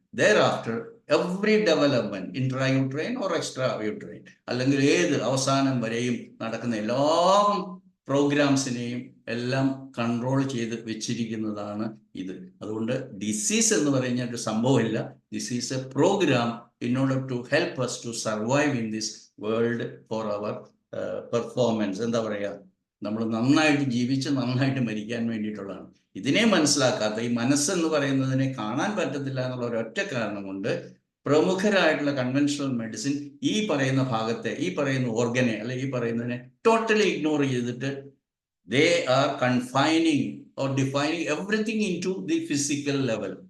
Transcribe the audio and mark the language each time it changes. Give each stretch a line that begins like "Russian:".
English: thereafter every development intrauterine or extrauterine
Malayalam: അല്ലെങ്കിൽ ഏത് അവസാനം വരെയും നടക്കുന്ന എല്ലാ പ്രോഗ്രാംസിനെയും എല്ലാം കൺട്രോൾ ചെയ്ത് വെച്ചിരിക്കുന്നതാണ് ഇത്. അതുകൊണ്ട് ഡിസീസ് എന്ന് പറയുന്ന ഒരു സംഭവമില്ല.
English: This is a programme in order to help us to survive in this world for our performance.
Malayalam: എന്താ പറയുക, നമ്മൾ നന്നായിട്ട് ജീവിച്ച് നന്നായിട്ട് മരിക്കാൻ വേണ്ടിയിട്ടുള്ളതാണ്. ഇതിനെ മനസ്സിലാക്കാത്ത, ഈ മനസ്സെന്ന് പറയുന്നതിനെ കാണാൻ പറ്റത്തില്ല എന്നുള്ള ഒരൊറ്റ കാരണം കൊണ്ട് പ്രമുഖരായിട്ടുള്ള കൺവെൻഷണൽ മെഡിസിൻ ഈ പറയുന്ന ഭാഗത്തെ, ഈ പറയുന്ന ഓർഗനെ അല്ലെ ഈ പറയുന്നതിനെ ടോട്ടലി ഇഗ്നോർ ചെയ്തിട്ട്
English: they are confining or defining everything into the physical level.